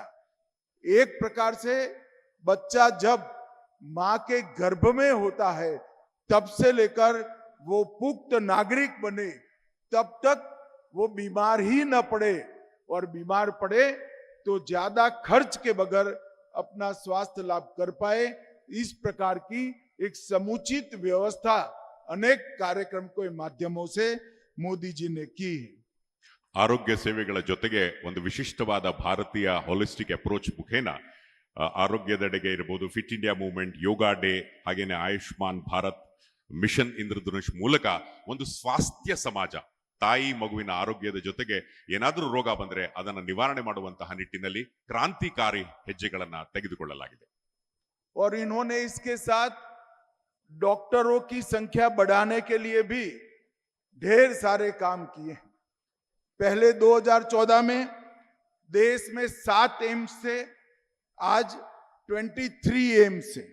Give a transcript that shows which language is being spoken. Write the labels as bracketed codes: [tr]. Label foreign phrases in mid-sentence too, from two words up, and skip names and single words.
[hi] एक प्रकार से बच्चा जब मां के गर्भ में होता है तब से लेकर वो पुख्त नागरिक बने तब तक वो बीमार ही न पड़े, और बीमार पड़े तो ज्यादा खर्च के बगैर अपना स्वास्थ्य लाभ कर पाए, इस प्रकार की एक समुचित व्यवस्था अनेक कार्यक्रम के माध्यमों से मोदी जी ने की है। [kn] ಆರೋಗ್ಯ ಸೇವೆಗಳ ಜೊತೆಗೆ ಒಂದು ವಿಶಿಷ್ಟವಾದ ಭಾರತೀಯ [en] holistic approach [kn] ಮುಖೇನ ಆರೋಗ್ಯದೆಡೆಗೆ ಇರಬಹುದು, ಫಿಟ್ ಇಂಡಿಯಾ ಮೂವ್ಮೆಂಟ್, ಯೋಗಾ ಡೇ, ಹಾಗೇನೆ ಆಯುಷ್ಮಾನ್ ಭಾರತ್ ಮಿಷನ್ ಇಂದ್ರಧನುಷ್ ಮೂಲಕ ಒಂದು ಸ್ವಾಸ್ಥ್ಯ ಸಮಾಜ, ತಾಯಿ ಮಗುವಿನ ಆರೋಗ್ಯದ ಜೊತೆಗೆ ಏನಾದರೂ ರೋಗ ಬಂದ್ರೆ ಅದನ್ನು ನಿವಾರಣೆ ಮಾಡುವಂತಹ ನಿಟ್ಟಿನಲ್ಲಿ ಕ್ರಾಂತಿಕಾರಿ ಹೆಜ್ಜೆಗಳನ್ನ ತೆಗೆದುಕೊಳ್ಳಲಾಗಿದೆ। [hi] और इन्होंने इसके साथ डॉक्टरों की संख्या बढ़ाने के लिए भी ढेर सारे काम किए हैं। पहले 2014 में देश में 7 एम्स से आज 23 एम्स है।